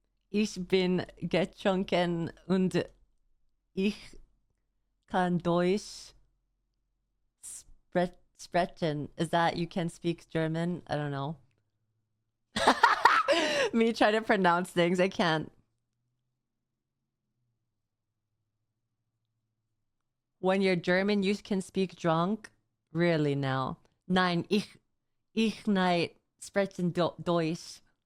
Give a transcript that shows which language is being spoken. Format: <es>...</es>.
<de>Ich bin getrunken und ich kann Deutsch sprechen.</de> <en>Is that you can speak German? I don't know. Me trying to pronounce things. I can't. When you're German, you can speak drunk? Really now?</en> <de>Nein, ich nicht sprechen Deutsch.</de>